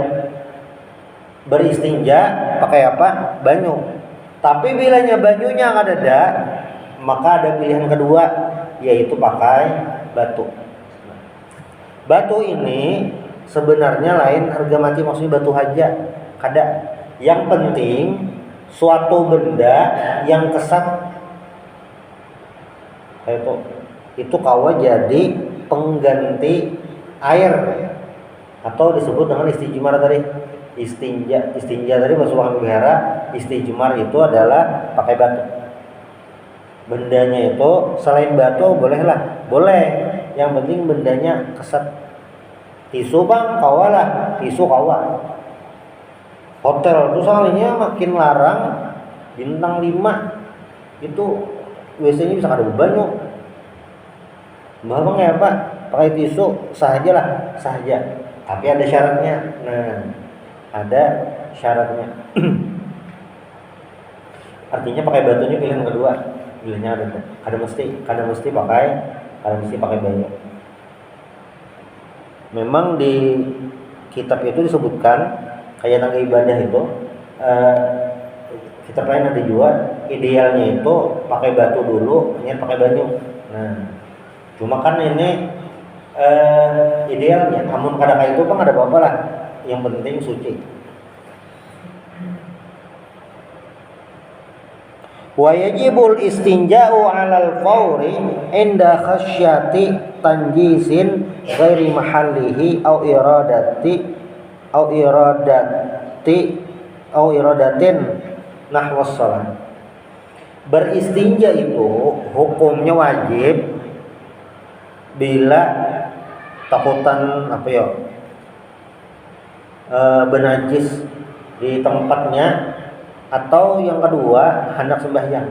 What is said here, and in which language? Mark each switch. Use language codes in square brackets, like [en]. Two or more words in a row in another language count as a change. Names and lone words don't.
[id] Beristinja pakai apa? Banyu. Tapi bilanya banyunya ada, maka ada pilihan kedua, yaitu pakai batu. [bjn] Batu ini sebenarnya lain harga mati, maksudnya batu haja. Kada. [id] Yang penting suatu benda yang kesat itu kawa jadi pengganti air, atau disebut dengan istijmar tadi. Istinja tadi basuh wihara, istijmar itu adalah pakai batu. Bendanya itu selain batu boleh, yang penting bendanya kesat. [bjn] Tisu bang kawalah, tisu kawa. Hotel itu soalnya makin larang, bintang 5 itu WC-nya bisa kada banyu. Mbah bang kayak apa? Pakai tisu sahaja. [id] Tapi ada syaratnya. Nah, ada syaratnya. Artinya pakai batunya pilihan kedua. Pilihannya ada. Kada mesti pakai banyu. Memang di kitab itu disebutkan kayak tangga ibadah itu, kita lain ada juga idealnya itu pakai batu dulu, kemudian pakai banyu. Nah, cuma kan ini idealnya, namun kadang itu kan ada apa-apa lah, yang penting suci. [ar] ويجب الاستنجاء على الفور عند خشية تنجس غير محله أو إرادة نحو الصلاة. [id] Beristinja itu hukumnya wajib bila takutan benajis di tempatnya, atau yang kedua hendak sembahyang.